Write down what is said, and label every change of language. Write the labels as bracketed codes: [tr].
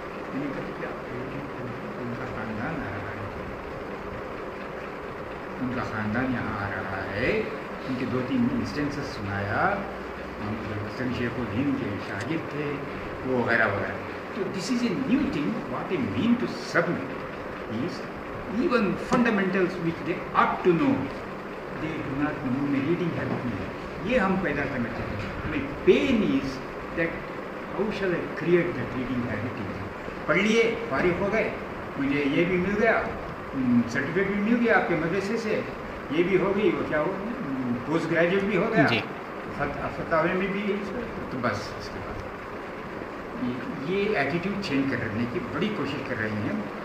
[hi] मैंने कहा क्या उनका ख़ानदान आ रहा है, उनका ख़ानदान यहाँ आ रहा है। उनके 2-3 इंस्टेंसेस सुनाया। हसन शेखुल हिंद के शागिर्द थे वो, वगैरह वगैरह। [en] तो this is a new thing. What I mean to submit is even fundamentals which they ought to know, they do not know. [hi] उनमें रीडिंग हैबिट नहीं है, ये हम पैदा करना चाहते हैं। हमें pen is that how shell I create that reading habit. पढ़ लिए, फारिग हो गए, मुझे ये भी मिल गया, सर्टिफिकेट भी मिल गया आपके मदरसे से, ये भी हो गई, वो क्या हो, पोस्ट ग्रेजुएट भी हो गया, फतावे में भी, तो बस इसके बाद ये एटीट्यूड चेंज करने की बड़ी कोशिश कर रही हैं।